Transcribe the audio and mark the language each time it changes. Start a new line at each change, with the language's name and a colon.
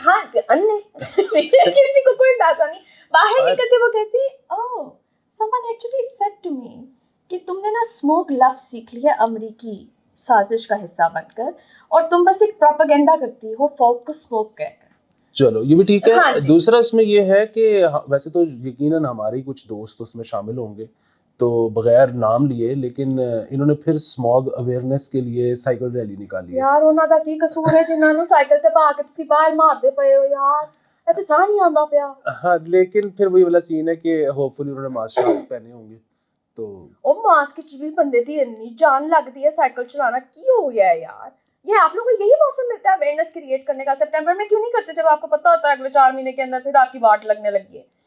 Urdu: ہاں کسی کو کوئی اندازہ نہیں, باہر نکلتے وہ کہتی اوہ
English: someone actually said to me
Urdu: کہ تم نے نا اسموگ لفظ سیکھ لیا امریکی سازش کا حصہ بن کر, اور تم بس ایک پروپیگنڈا کرتی ہو فوک کو اسموگ کہہ کر. چلو یہ بھی ٹھیک ہے. دوسرا اس میں یہ ہے کہ ویسے تو یقیناً ہمارے کچھ دوست اس میں شامل ہوں گے, تو بغیر نام لیے, لیکن انہوں نے پھر اسموگ اویئرنیس کے لیے سائیکل ریلی نکالی ہے.
Punjabi: یار انہاں دا کی قصور ہے جنہاں نوں سائیکل تے پا کے تسی باہر مار دے پئے ہو یار, اے تے ساہ نہیں آندا پیا.
Urdu: ہاں لیکن پھر وہی والا سین ہے کہ ہوپ فلی انہوں نے ماسک پہنے ہوں گے, تو
Punjabi: او ماسک وچ بھی بندے دی اتنی جان لگتی ہے سائیکل چلانا, کی ہو گیا ہے یار.
Urdu: یہ آپ لوگوں کو یہی موسم ملتا ہے اویئرنیس کریٹ کرنے کا, سپٹمبر میں کیوں نہیں کرتے جب آپ کو پتہ ہوتا ہے اگلے 4 مہینے کے اندر پھر آپ کی واٹ لگنے لگی ہے.